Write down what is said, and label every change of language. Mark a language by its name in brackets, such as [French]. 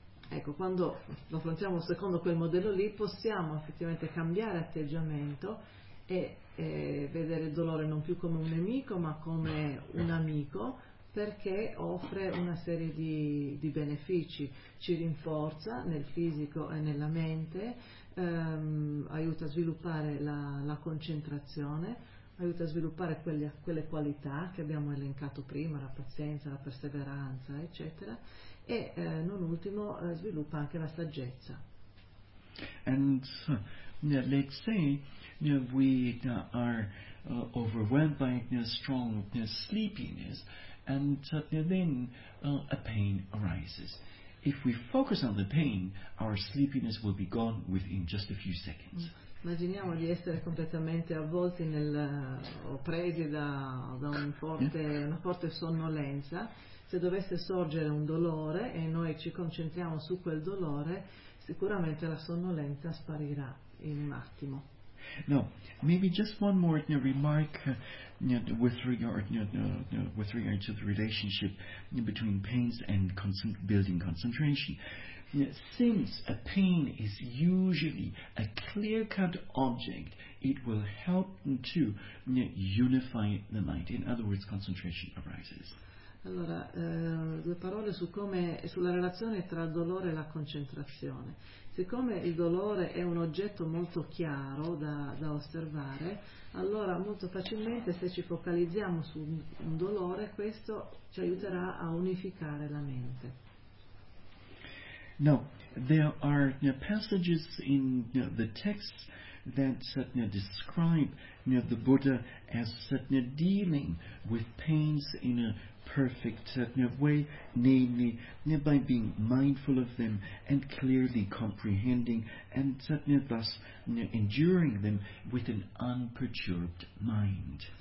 [Italian] ecco, quando lo affrontiamo secondo quel modello lì, possiamo effettivamente cambiare atteggiamento e vedere il dolore non più come un nemico, ma come un amico, perché offre una serie di benefici, ci rinforza nel fisico e nella mente, aiuta a sviluppare la concentrazione, aiuta a sviluppare quelle qualità che abbiamo elencato prima, la pazienza, la perseveranza, eccetera, e non ultimo sviluppa anche la saggezza. [English] And let's say we are overwhelmed by strong sleepiness, and then a pain arises. If we focus on the pain, our sleepiness will be gone within just a few seconds. [Italian] Immaginiamo di essere completamente avvolti o presi da una forte sonnolenza. se dovesse sorgere un dolore e noi ci concentriamo su quel dolore, sicuramente la sonnolenza sparirà in un attimo. [English] No, maybe just one more remark with regard to the relationship between pains and building concentration. Since a pain is usually a clear-cut object, it will help to unify the mind. In other words, concentration arises. [Italian] Allora, due parole su come, sulla relazione tra il dolore e la concentrazione. Siccome il dolore è un oggetto molto chiaro da osservare, allora molto facilmente se ci focalizziamo su un dolore, questo ci aiuterà a unificare la mente. [English] No, there are passages in the texts that describe the Buddha as dealing with pains in a perfect way, namely by being mindful of them and clearly comprehending and thus enduring them with an unperturbed mind.